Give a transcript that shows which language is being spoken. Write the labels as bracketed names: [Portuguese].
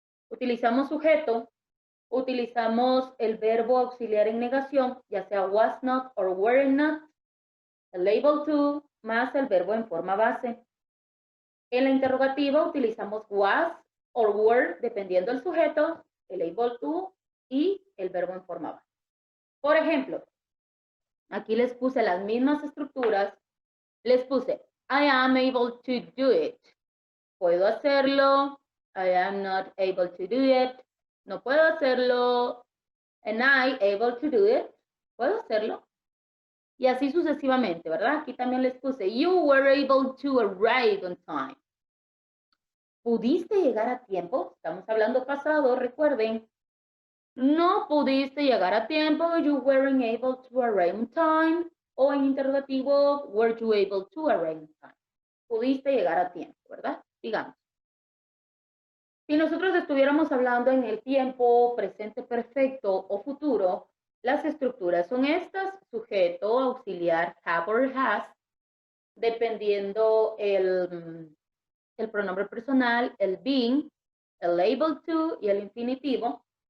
[Spanish] Utilizamos sujeto, utilizamos el verbo auxiliar en negación, ya sea was not or were not, el able to más el verbo en forma base. En la interrogativa utilizamos was or were, dependiendo del sujeto, el able to y el verbo en forma base. Por ejemplo, aquí les puse las mismas estructuras. Les puse, [English] I am able to do it. [Spanish] Puedo hacerlo. [English] I am not able to do it. [Spanish] No puedo hacerlo. [English] And I able to do it. [Spanish] Puedo hacerlo. Y así sucesivamente, ¿verdad? Aquí también les puse, [English] you were able to arrive on time. [Spanish] ¿Pudiste llegar a tiempo? Estamos hablando pasado, recuerden. No pudiste llegar a tiempo, [English] you weren't able to arrive on time. [Spanish] O en interrogativo, [English] were you able to arrive on time? [Spanish] Pudiste llegar a tiempo, ¿verdad? Digamos. Si nosotros estuviéramos hablando en el tiempo presente perfecto o futuro, las estructuras son estas, sujeto, auxiliar, have or has, dependiendo el pronombre personal, el being, el able to y el infinitivo.